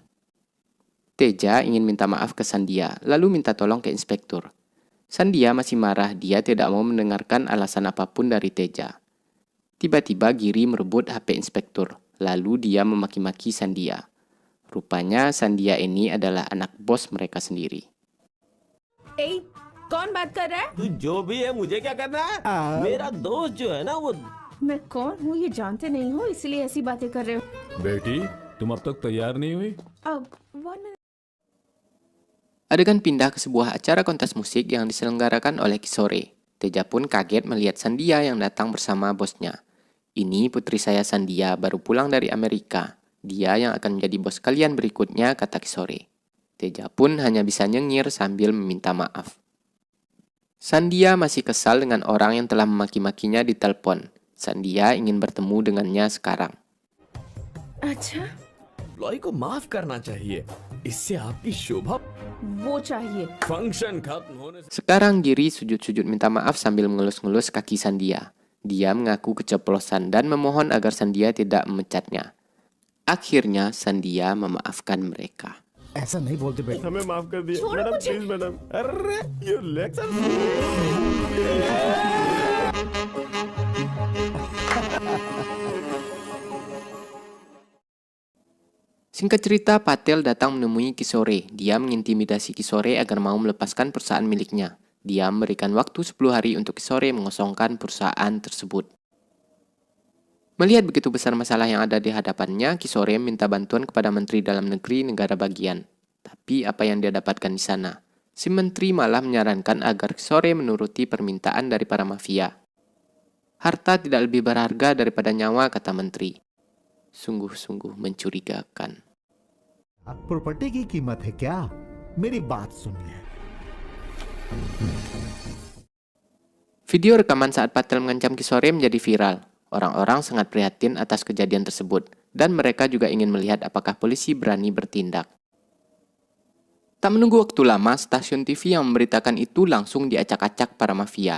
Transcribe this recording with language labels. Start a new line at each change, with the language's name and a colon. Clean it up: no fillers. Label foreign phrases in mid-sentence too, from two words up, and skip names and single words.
Indonesian: Teja ingin minta maaf ke Sandia, lalu minta tolong ke inspektur. Sandia masih marah, dia tidak mau mendengarkan alasan apapun dari Teja. Tiba-tiba Giri merebut HP inspektur, lalu dia memaki-maki Sandia. Rupanya Sandia ini adalah anak bos mereka sendiri.
Hindi: ए, कौन बात कर रहा है? तू जो भी है मुझे क्या करना है? मेरा दोस्त जो है ना वो मैं कौन हूँ ये जानते नहीं हो इसलिए ऐसी बातें कर रहे हो. बेटी तुम अब तक तैयार नहीं हुई? अब 1 minute.
Indonesian: Adegan pindah ke sebuah acara kontes musik yang diselenggarakan oleh Kishore. Teja pun kaget melihat Sandia yang datang bersama bosnya. Ini putri saya Sandia, baru pulang dari Amerika. Dia yang akan menjadi bos kalian berikutnya, kata Kishore. Teja pun hanya bisa nyengir sambil meminta maaf. Sandia masih kesal dengan orang yang telah memaki-makinya di telepon. Sandia ingin bertemu dengannya sekarang.
Hindi: अच्छा एम्प्लॉय को माफ करना चाहिए, इससे आपकी शोभा। वो चाहिए. फंक्शन खत्म होने से
Indonesian: Sekarang Giri sujud-sujud minta maaf sambil mengelus-ngelus kaki Sandia. Dia mengaku keceplosan dan memohon agar Sandia tidak memecatnya. Akhirnya Sandia memaafkan mereka.
Hindi: ऐसा नहीं बोलते बेटा। हमें माफ कर दिए छोड़ो मैडम, मुझे।
English: please madam.
Hindi: अरे ये लेक्चर।
Indonesian: Singkat cerita, Patel datang menemui Kishore. Dia mengintimidasi Kishore agar mau melepaskan perusahaan miliknya. Dia memberikan waktu 10 hari untuk Kishore mengosongkan perusahaan tersebut. Melihat begitu besar masalah yang ada di hadapannya, Kishore minta bantuan kepada Menteri Dalam Negeri negara bagian. Tapi apa yang dia dapatkan di sana? Si menteri malah menyarankan agar Kishore menuruti permintaan dari para mafia. Harta tidak lebih berharga daripada nyawa, kata menteri. Sungguh-sungguh mencurigakan.
Hindi: प्रॉपर्टी की कीमत है क्या? मेरी बात सुनिए।
Indonesian: Video rekaman saat Patel mengancam Kishore menjadi viral. Orang-orang sangat prihatin atas kejadian tersebut, dan mereka juga ingin melihat apakah polisi berani bertindak. Tak menunggu waktu lama, stasiun TV yang memberitakan itu langsung diacak-acak para mafia.